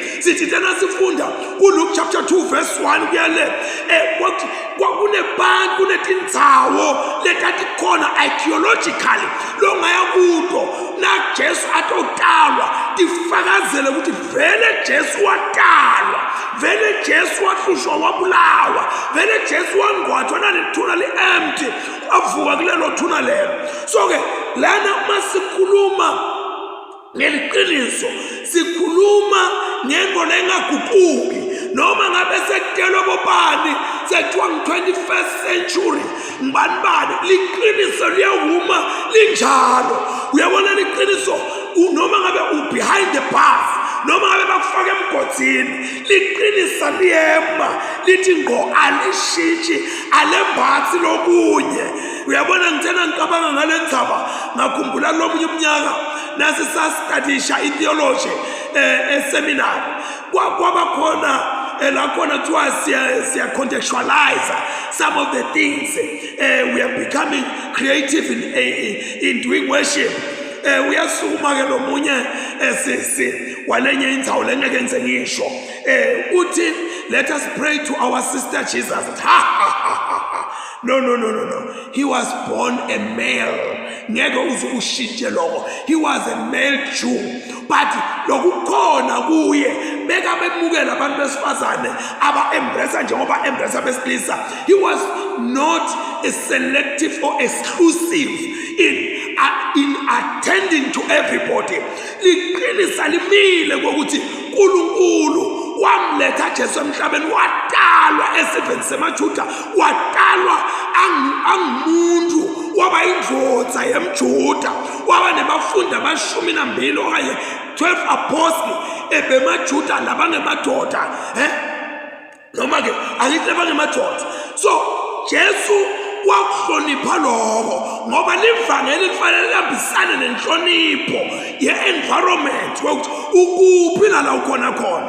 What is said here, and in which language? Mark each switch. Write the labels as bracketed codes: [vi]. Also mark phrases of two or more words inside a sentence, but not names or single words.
[ss] Sithi tena sifunda kuLuke chapter 2 verse 1 kuyale kwakunebantu, kunetindzawo letati khona archaeologically longaya kuto na Jesu atotalwa tifakazele ukuthi vele Jesu watalwa, vele Jesu wahlushwa wabulawa, vele Jesu wangcwatshwa nalethuna li-empty avuka kulelo thuna lelo. So-ke lana uma sikhuluma ngeliqiniso sikhuluma ngento lengaguquki, noma ngabe sekutelwa bobani sekuthiwa ngu-21st century ngibani, liqiniso liyawuma linjalo. Uyabona liqiniso noma ngabe u- [en] behind the bars, [ss] noma ngabe bakufaka emgodini, liqinisa liyema lithi ngo alishintshi alembathi lokunye. Uyabona ngithena ngicabanga ngale ndzaba ngakhumbula lomunye umnyaka nasi sastudisha itheology eseminary, kwaba khona la khona kuthiwa siya [en] contextualize some of the things. We are becoming creative in doing worship. [ss] Uyasukuma ke lo munye sisi walenye indzawo lengeke ngize ngisho uthi [en] let us pray to our sister Jesus. No. He was born a male. [ss] Ngeke uze ushintshe lokho. [en] He was a male Jew. But [ss] lokukhona kuye beka bemukela abantu besifazane aba embrace njengoba embrace besilisa. [en] He was not a selective or exclusive in attending to everybody. [ss] Liqinisa limile kokuthi uNkulunkulu wamletha Jesu emhlabeni, watalwa esifeni semaJuda, watalwa angumuntu, waba indvodza yemJuda, waba nebafundi abashumi-2 okanye 12 apostles ebemaJuda labangemadoda, noma-ke angithi labangemadoda. So Jesu wakuhlonipha lokho ngoba livangeli lifanele lihambisane nenhlonipho ye-environment ukuthi ukuphi la ukhona khona.